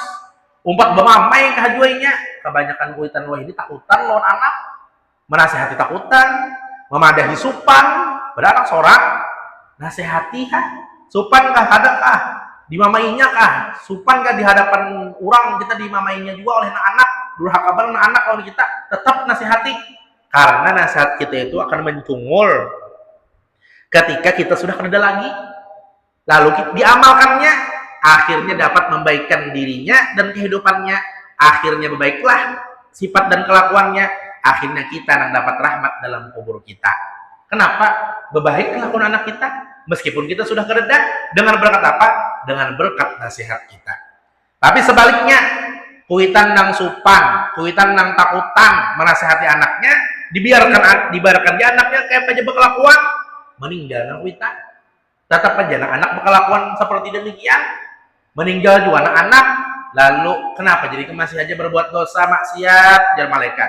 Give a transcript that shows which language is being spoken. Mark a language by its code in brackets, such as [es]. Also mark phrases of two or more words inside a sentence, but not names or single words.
[bjn] Umpat bemamai kah juainya. Kebanyakan kuitan wah ini takutan lawan anak. Menasihati takutan, memadahi supan, beranak seorang. Nasihati kah? Supan kah? Kada kah? Dimamainya kah? Supan kah di hadapan orang kita dimamainya juga oleh anak. [id] Durhaka banget anak kalau kita tetap nasihati. Karena nasihat kita itu akan mencungul ketika kita sudah kerja lagi, lalu diamalkannya, akhirnya dapat membaikkan dirinya dan kehidupannya, akhirnya berbaiklah sifat dan kelakuannya, akhirnya kita yang dapat rahmat dalam kubur kita. Kenapa? Berbaik kelakuan anak kita, meskipun kita sudah kerja, dengan berkat apa? Dengan berkat nasihat kita. Tapi sebaliknya, [bjn] kuitan nang supan, kuitan nang takutan menasihati anaknya, dibiarkan dia anaknya kayak aja berkelakuan, meninggal nang kuitan. [id] Tetap aja anak berkelakuan seperti demikian, meninggal juga anak-anak. Lalu kenapa jadi masih aja berbuat dosa maksiat jar malaikat?